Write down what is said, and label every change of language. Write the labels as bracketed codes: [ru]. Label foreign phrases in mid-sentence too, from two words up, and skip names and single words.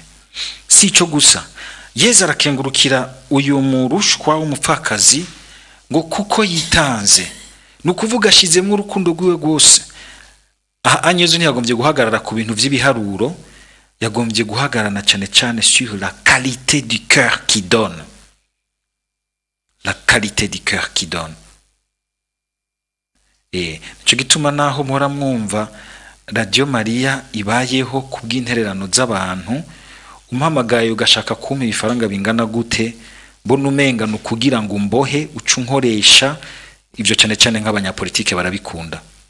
[rn] Si ico gusa, Yesu arakengurukira uyu murushwa w'umupfakazi ngo kuko yitanze, nukuvuga ashizemo urukundo rwiwe rwose. Yesu ntiyagombye guhagarara ku bintu vy'ibiharuro, yagombye guhagarana cyane cyane [fr] sur la qualité du cœur qui donne, la qualité du cœur qui donne. [rn] Nico gituma naho mpora mwumva Radio Maria ibayeho kubw'intererano z'abantu, umpamagaye ugashaka kumpa ibifaranga bingana gute, mbona umenga no kugira ngo umbohe ucunkoresha ibyo, cyane cyane nk'abanyapolitike barabikunda.